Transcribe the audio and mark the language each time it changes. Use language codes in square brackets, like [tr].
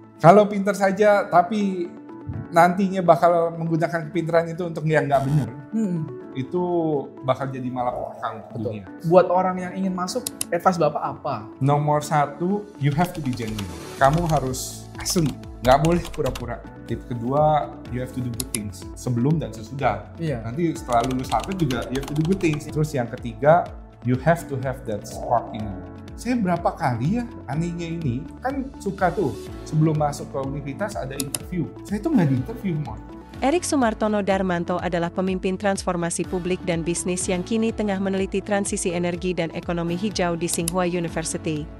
[id] Kalau pintar saja, tapi nantinya bakal menggunakan kepintaran itu untuk yang nggak benar, itu bakal jadi malapetaka untuk dunia. Buat orang yang ingin masuk, advice Bapak apa? [en] Nomor 1, you have to be genuine. [id] Kamu harus asli, nggak boleh pura-pura. Tip kedua, [en] you have to do good things [id] sebelum dan sesudah. Iya. Nanti setelah lulus Harvard juga [en] you have to do good things. [id] Terus yang ketiga, [en] you have to have that spark in you. [id] Saya berapa kali ya, anehnya ini, kan suka tuh sebelum masuk ke universitas ada interview. Saya tuh nggak di interview, Mon. Erik Sumartono Darmanto adalah pemimpin transformasi publik dan bisnis yang kini tengah meneliti transisi energi dan ekonomi hijau di Tsinghua University.